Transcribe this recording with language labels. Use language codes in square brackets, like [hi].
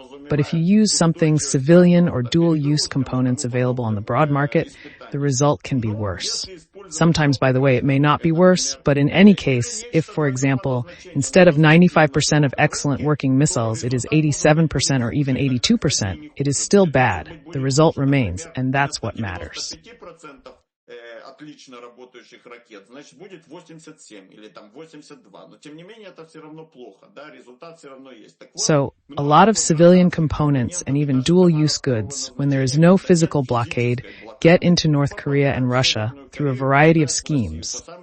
[en] But if you use something civilian or dual-use components available on the broad market, the result can be worse. Sometimes, by the way, it may not be worse, but in any case, if, for example, instead of 95% of excellent working missiles, it is 87% or even 82%, it is still bad. The result remains, and that's what matters. [ru] отлично работающих ракет, значит будет 87 или там 82. Но тем не менее это все равно плохо, да, результат все равно есть. [en] So, a lot of civilian components and even dual-use goods, when there is no physical blockade, get into North Korea and Russia through a variety of schemes.